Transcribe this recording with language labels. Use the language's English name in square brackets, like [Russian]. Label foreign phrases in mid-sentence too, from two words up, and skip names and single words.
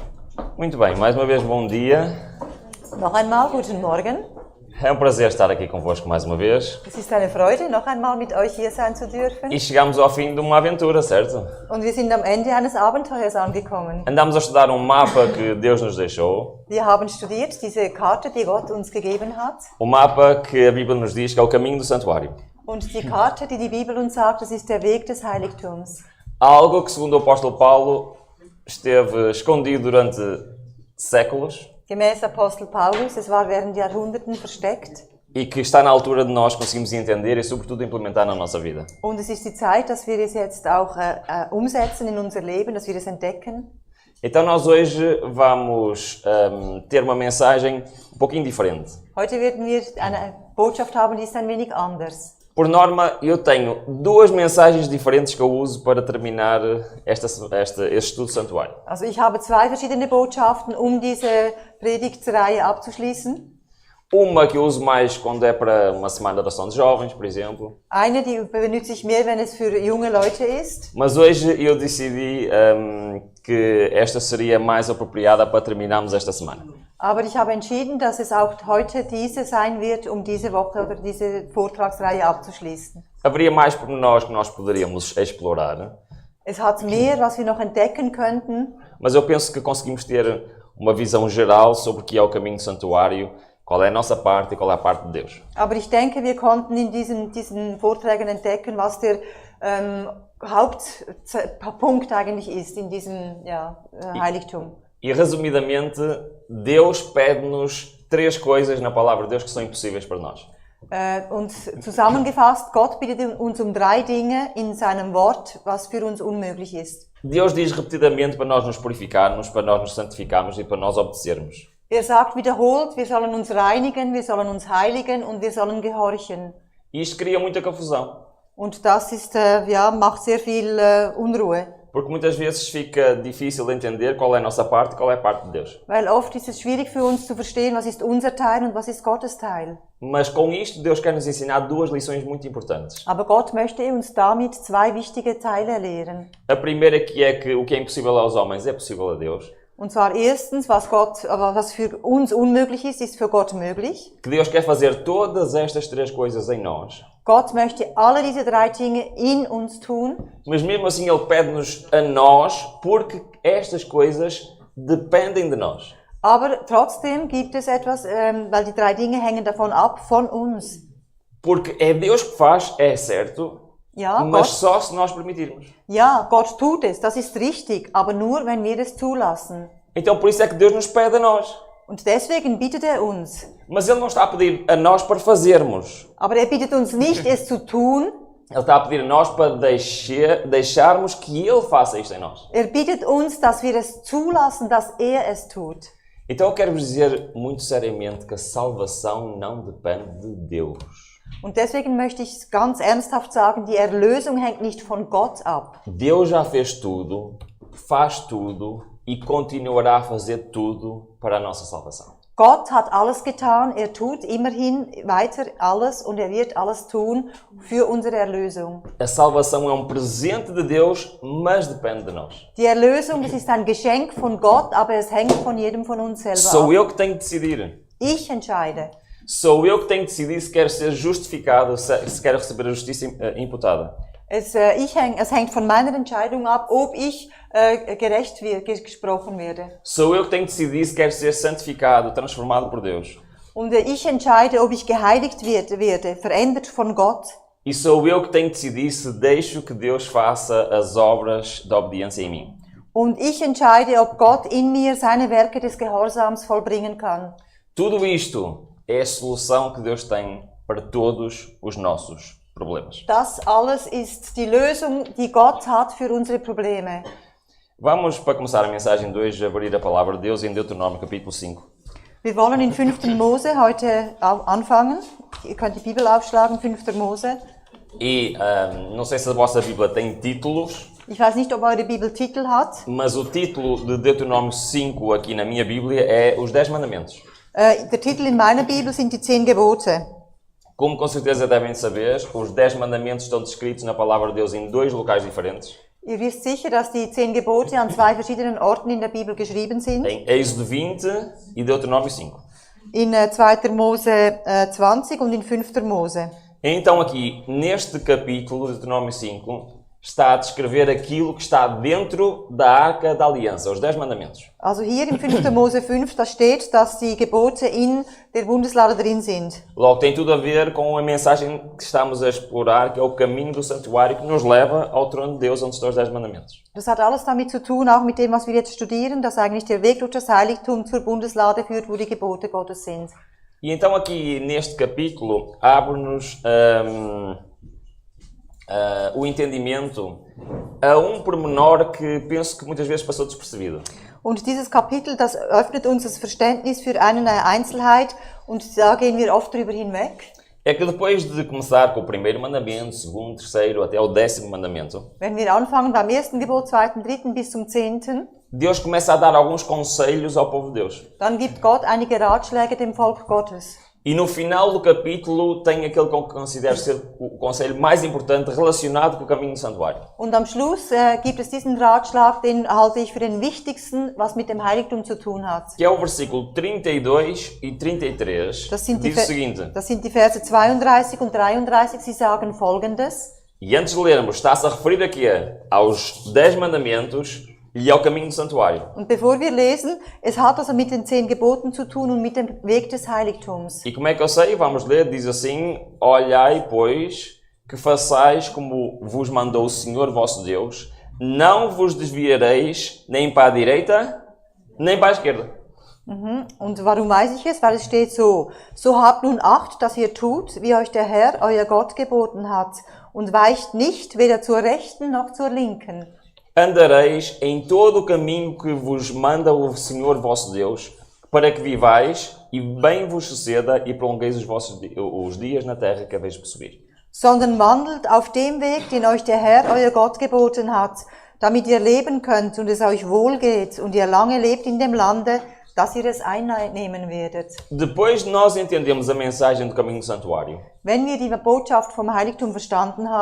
[Portuguese] Muito bem, mais uma vez bom dia. [German] Noch einmal guten Morgen. [Portuguese] É um prazer estar aqui convosco mais uma vez. [German] Es ist eine Freude, noch einmal mit euch hier sein zu dürfen. [Portuguese] E chegamos ao fim de uma aventura, certo? [German] Und wir sind am Ende eines Abenteuers angekommen. [Portuguese] Andamos a estudar um mapa que Deus nos deixou. [German] Wir haben studiert diese Karte, die Gott uns gegeben hat. [Portuguese] Um mapa que a Bíblia nos diz que é o caminho do santuário. [German] Und die Karte, die die Bibel uns sagt, das ist der Weg des Heiligtums. [Portuguese] Algo que, segundo o apóstolo Paulo, esteve escondido durante séculos [German] Gemäß Apostel Paulus, es war während Jahrhunderten versteckt. [Portuguese] e que está na altura de nós conseguirmos entender e, sobretudo, implementar na nossa vida. [German] Und es ist die Zeit, dass wir es jetzt auch umsetzen in unser Leben, dass wir es entdecken. [Portuguese] Então nós hoje vamos ter uma mensagem um pouquinho diferente. [German] Heute werden wir eine Botschaft haben, die ist ein wenig anders. [Portuguese] Por norma, eu tenho duas mensagens diferentes que eu uso para terminar este estudo do santuário. [German] Also ich habe zwei verschiedene Botschaften, diese Predigtreihe abzuschließen. [Portuguese] Uma que eu uso mais quando é para uma semana de ação de jovens, por exemplo. [German] Eine, die benutze ich mehr, wenn es für junge Leute ist. [Portuguese] Mas hoje eu decidi que esta seria mais apropriada para terminarmos esta semana. [German] Aber ich habe entschieden, dass es auch heute diese sein wird, diese Woche oder diese Vortragsreihe abzuschließen. [Portuguese] Haveria mais pormenores que nós poderíamos explorar. [German] Es hat mehr, was wir noch entdecken könnten. [Portuguese] Mas eu penso que conseguimos ter uma visão geral sobre o que é o caminho do santuário, qual é a nossa parte e qual é a parte de Deus. [German] Aber ich denke, wir konnten in diesen Vorträgen entdecken, was der Hauptpunkt eigentlich ist in diesem Heiligtum. [Portuguese] E resumidamente, Deus pede-nos três coisas na palavra de Deus que são impossíveis para nós. [German] Und zusammengefasst, Gott bittet uns drei Dinge in seinem Wort, was für uns unmöglich ist. [Portuguese] Deus diz repetidamente para nós nos purificarmos, para nós nos santificarmos e para nós obedecermos. [German] Sagt wiederholt, wir sollen uns reinigen, wir sollen uns heiligen und wir sollen gehorchen. [Portuguese] E isto cria muita confusão. [German] Und das ist, macht sehr viel Unruhe. [Portuguese] Porque muitas vezes fica difícil de entender qual é a nossa parte e qual é a parte de Deus. [German] Weil oft ist es schwierig für uns zu verstehen, was ist unser Teil und was ist Gottes Teil. [Portuguese] Mas com isto, Deus quer nos ensinar duas lições muito importantes. [German] Aber Gott möchte uns damit zwei wichtige Teile lehren. [Portuguese] A primeira que é que o que é impossível aos homens é possível a Deus. [German] Und zwar erstens, was für uns unmöglich ist für Gott möglich. [Portuguese] Que Deus quer fazer todas estas três coisas em nós. [German] Gott möchte alle diese drei Dinge in uns tun. [Portuguese] Mas mesmo assim Ele pede-nos a nós, porque estas coisas dependem de nós. [German] Aber trotzdem gibt es etwas, weil die drei Dinge hängen davon ab, von uns. [Portuguese] Porque é Deus que faz, é certo, mas só se nós permitirmos. [German] Ja, Gott tut es, das ist richtig, aber nur, wenn wir es zulassen. [Portuguese] Então por isso é que Deus nos pede a nós. [German] Und deswegen bittet uns. [Portuguese] Mas Ele não está a pedir a nós para fazermos. [German] Aber bittet uns nicht, es zu tun. [Portuguese] Ele está a pedir a nós para deixarmos que Ele faça isto em nós. [German] Bittet uns, dass wir es zulassen, dass es tut. [Portuguese] Então eu quero vos dizer muito seriamente que a salvação não depende de Deus. [German] Und deswegen möchte ich ganz ernsthaft sagen, die Erlösung hängt nicht von Gott ab. [Portuguese] Deus já fez tudo, faz tudo e continuará a fazer tudo para a nossa salvação. [German] Gott hat alles getan, tut immerhin weiter alles und wird alles tun für unsere Erlösung. [Portuguese] A salvação é um presente de Deus, mas depende de nós. [German] Die Erlösung, das ist ein Geschenk von Gott, aber es hängt von jedem von uns selber ab. [Portuguese] Sou eu que tenho que decidir. [German] Ich entscheide. [Portuguese] Sou eu que tenho que decidir se quero ser justificado, se quero receber a justiça imputada. [German] Es hängt von meiner Entscheidung ab, ob ich gerecht gesprochen werde. [Portuguese] Sou eu que tenho que decidir se quero ser santificado, transformado por Deus. [German] Und ich entscheide, ob ich geheiligt werde, verändert von Gott. [Portuguese] E sou eu que tenho que decidir se deixo que Deus faça as obras da obediência em mim. [German] Und ich entscheide, ob Gott in mir seine Werke des Gehorsams vollbringen kann. [Portuguese] Tudo isto é a solução que Deus tem para todos os nossos problemas. [German] Das alles ist die Lösung, die Gott hat für unsere Probleme. [Portuguese] Vamos, para começar a mensagem de hoje, abrir a palavra de Deus em Deuteronômio capítulo 5. [German] Wir wollen in 5. Mose heute anfangen. Ihr könnt die Bibel aufschlagen, 5. Mose. [Portuguese] E não sei se a vossa Bíblia tem títulos. [German] Ich weiß nicht, ob eure Bibel Titel hat. [Portuguese] Mas o título de Deuteronômio 5 aqui na minha Bíblia é Os 10 Mandamentos. [German] Der Titel in meiner Bibel sind die 10 Gebote. [Portuguese] Como com certeza devem saber, os 10 mandamentos estão descritos na palavra de Deus em dois locais diferentes. [German] Ihr wisst sicher, dass die 10 Gebote an 2 verschiedenen Orten in der Bibel geschrieben sind. [Portuguese] Em Êxodo 20 e Deuteronômio 5. [German] In 2. Mose 20 und in 5. Mose. [Portuguese] Então aqui, neste capítulo, Deuteronômio 5, está a descrever aquilo que está dentro da Arca da Aliança, os 10 mandamentos. [German] Also hier im 5. Mose 5, da steht, dass die Gebote in der Bundeslade drin sind. [Portuguese] Logo, tem tudo a ver com a mensagem que estamos a explorar, que é o caminho do santuário que nos leva ao trono de Deus, onde estão os 10 mandamentos. [German] Das hat alles damit zu tun, auch mit dem, was wir jetzt studieren, dass eigentlich der Weg durch das Heiligtum zur Bundeslade führt, wo die Gebote Gottes sind. [Portuguese] E então aqui, neste capítulo, abre-nos o entendimento a pormenor que penso que muitas vezes passou despercebido. [German] Und dieses Kapitel, das öffnet uns das Verständnis für eine Einzelheit und da gehen wir oft drüber hinweg. [Portuguese] É que depois de começar com o primeiro mandamento, segundo, terceiro, até o 10º mandamento, [German] Wenn wir anfangen beim 1. Gebot, 2., 3. bis zum 10., [Portuguese] Deus começa a dar alguns conselhos ao povo de Deus. [German] dann gibt Gott einige Ratschläge dem Volk Gottes. [Portuguese] E no final do capítulo tem aquele que eu considero ser o conselho mais importante relacionado com o caminho do santuário. [German] Und am Schluss gibt es diesen Ratschlag, den halte ich für den wichtigsten, was mit dem Heiligtum zu tun hat. [Portuguese] Que é o versículo 32 e 33, [German] Das [Portuguese] que [German] sind, [Portuguese] diz o seguinte. [German] das sind die Verse 32 und 33, sie sagen Folgendes. [Portuguese] E antes de lermos, está-se a referir aqui aos 10 mandamentos e ao caminho do santuário. [German] Und bevor wir lesen, es hat also mit den 10 Geboten zu tun und mit dem Weg des Heiligtums. [Portuguese] E como é que eu sei? Vamos ler, diz assim: Olhai, pois, que façais como vos mandou o Senhor vosso Deus, não vos desviareis nem para a direita, nem para a esquerda. [German] Und warum weiß ich es? Weil es steht so: So habt nun Acht, dass ihr tut, wie euch der Herr, euer Gott, geboten hat, und weicht nicht weder zur Rechten noch zur Linken. [Portuguese] Andareis em todo o caminho que vos manda o Senhor vosso Deus, para que vivais e bem vos suceda e prolongueis os dias na terra que haveis de possuir. [German] Sondern wandelt auf dem Weg, den euch der Herr, euer Gott, geboten hat, damit ihr leben könnt und es euch wohl geht und ihr lange lebt in dem Lande, dass ihr es einnehmen werdet. [Portuguese] Depois de nós entendemos a mensagem do caminho do santuário, [German] Wenn wir die Botschaft vom Heiligtum verstanden haben,